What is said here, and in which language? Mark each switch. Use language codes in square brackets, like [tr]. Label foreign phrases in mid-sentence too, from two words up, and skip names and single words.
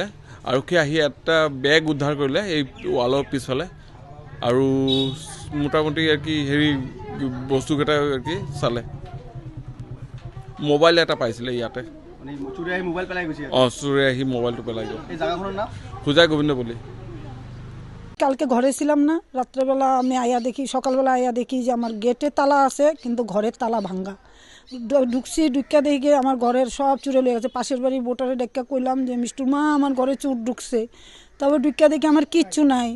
[as] আৰক্ষী আহি এটা বেগ উদ্ধাৰ কৰিলে এই ৱালৰ পিছফালে, আৰু মোটামুটি বস্তুকেইটা চালে। মোবাইল এটা পাইছিলে ইয়াতে। চুৰে আহি মোবাইলটো পেলাই গ'ল। হোজাই গোবিন্দপল্লী। [bn] কালকে ঘরে ছিলাম না, রাত্রেবেলা আমি আয়া দেখি, সকালবেলা আয়া দেখি যে আমার গেটে তালা আছে কিন্তু ঘরের তালা ভাঙ্গা। ঢুকছি, ঢুকা দেখে আমার ঘরের সব চুরে লেগে গেছে। পাশের বাড়ি বোটারে ডেকা কইলাম যে মিষ্টুর মা আমার ঘরে চুর ঢুকছে। তারপর ঢুকা দেখে আমার কিচ্ছু নাই।